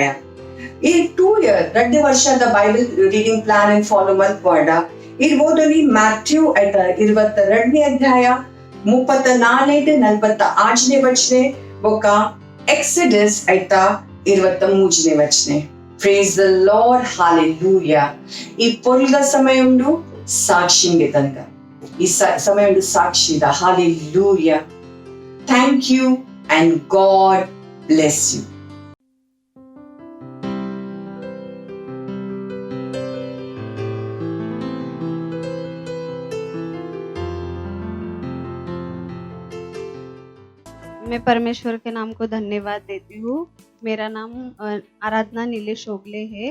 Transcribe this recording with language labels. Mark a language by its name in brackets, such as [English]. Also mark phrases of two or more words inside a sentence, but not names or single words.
[Tulu] ಈ 2 year 2 ವರ್ಷದ [English] Bible reading plan [Tulu] ಅಂಡ್ ಫಾಲೋ ಮಲ್ಪಾಡ ಈ ಓದೋಲಿ ಮ್ಯಾಥ್ಯೂ ಆಯ್ತಾ 22ನೇ ಅಧ್ಯಾಯ 34-48 ವಚನೆ ಬೊಕ್ಕ ಎಕ್ಸಡಸ್ ಆಯ್ತಾ 23ನೇ ವಚನೆ. [English] Praise the Lord. Hallelujah. [Tulu] ಈ ಪೊಲ್ಗ ಸಮಯ ಉಂಡು ಸಾಕ್ಷಿಗೆ ತನಕ ಈ ಸಮಯ ಉಂಡು ಸಾಕ್ಷಿದ. [English] Hallelujah. Thank you and God bless you. [Hindi] मैं परमेश्वर के नाम को धन्यवाद देती हूँ। मेरा नाम आराधना नीलेश ओगले है।